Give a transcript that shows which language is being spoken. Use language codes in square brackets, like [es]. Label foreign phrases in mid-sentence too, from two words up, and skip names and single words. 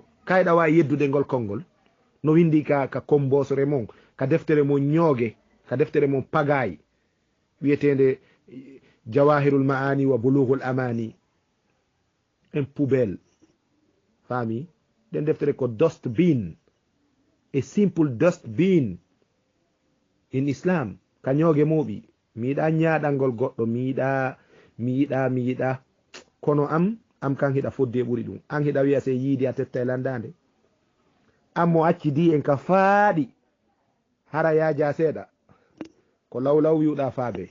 [ff] kayɗa wawi yeddude ngol konngol no windi ka kombosore mon, ka deftere mon ñooge, ka deftere mon pagayi wiyetede jawahirul maani wa bulughul amani [fr] en poubelle. [ff] faami den deftere ko dustbin, [en] a simple dustbin in islam [ff] ka ñooge moɓi. mi yiɗa ñaɗalngol goɗɗo, mi yiɗa kono am kan hiɗa fodde ɓuri ɗum. an hiɗa wiya se yiidi a tetta e landade. an mo acci di en ka faaɗi hara yaaja seeɗa ko lawlaw wiwɗa faabe.